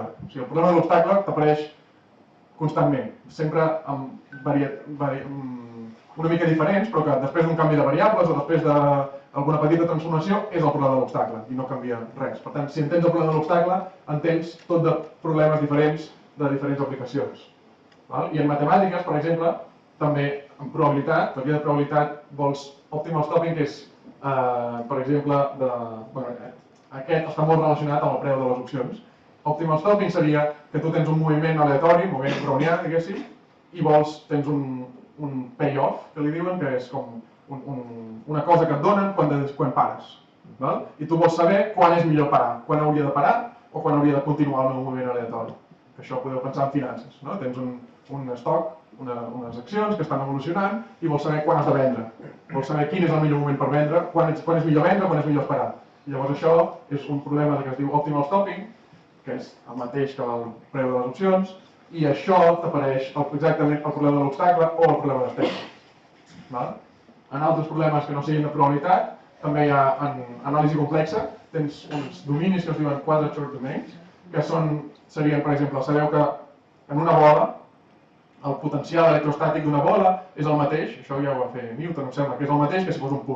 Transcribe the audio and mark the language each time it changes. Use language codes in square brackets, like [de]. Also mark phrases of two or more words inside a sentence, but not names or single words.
[ca] O sigui, el problema de l'obstacle t'apareix constantment, sempre amb una mica diferents, però que després d'un canvi de variables o després d'alguna petita transformació és el problema de l'obstacle i no canvia res. Per tant, si entens el problema de l'obstacle, entens tot de problemes diferents de diferents aplicacions. I en matemàtiques, per exemple, també en probabilitat, teoria de probabilitat, vols [en] optimal stopping, [ca] que és, per exemple, aquest està molt relacionat amb el preu de les opcions. [en] Optimal stopping [ca] seria que tu tens un moviment aleatori, un moviment brownià, diguéssim, i tens un payoff, que li diuen, que és com una cosa que et donen quan pares. I tu vols saber quan és millor parar, quan hauria de parar o quan hauria de continuar el meu moviment aleatori. Això podeu pensar en finances. Tens un estoc, unes accions que estan evolucionant i vols saber quan has de vendre. Vols saber quin és el millor moment per vendre, quan és millor vendre, quan és millor esperar. Llavors això és un problema que es diu [en] optimal stopping, [ca] que és el mateix que el preu de les opcions, i això t'apareix exactament el problema de l'obstacle o el problema d'espera. En altres problemes que no siguin de probabilitat, també hi ha en anàlisi complexa, tens uns dominis que es diuen [en] quadrature domains, [ca] que serien, per exemple, sabeu que en una bola el potencial electrostàtic d'una bola és el mateix, això ja ho va fer Newton, em sembla, que és el mateix que si fos un punt.